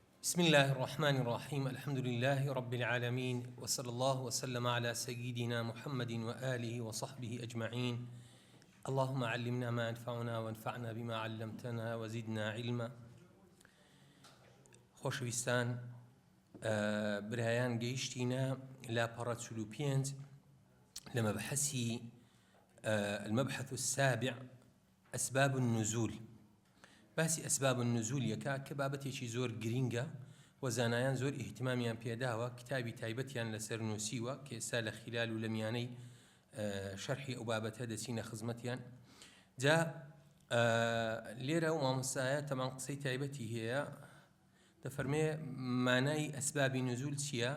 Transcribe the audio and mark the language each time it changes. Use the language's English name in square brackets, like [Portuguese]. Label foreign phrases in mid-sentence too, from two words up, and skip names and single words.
[Arabic] بسم الله الرحمن الرحيم. الحمد لله رب العالمين، وصلى الله وسلم على سيدنا محمد وآله وصحبه أجمعين. اللهم علمنا ما ينفعنا وانفعنا بما علمتنا وزدنا علما. [Central Kurdish] خۆشەویستان، برایان گەیشتینە لاپەڕە 45 لە مەبحەسی [Arabic] المبحث السابع أسباب النزول. [Central Kurdish] باسی [Arabic] ئەسباب النزول [Central Kurdish] یەکا کە بابەتێکی زۆر گرینگە و زانایان زۆر ئیهتیمامیان پێداوە، کتابی تایبەتیان لەسەر نووسیوە کە ئێستا لە خلال و لە میانەی شەرحی ئەو بابەتە دەچینە خزمەتیان. جا لێرە و مامۆستایە تەمان قسەی تایبەتی هەیە، دەفەرمێ مانای ئەسبابی نزول چییە؟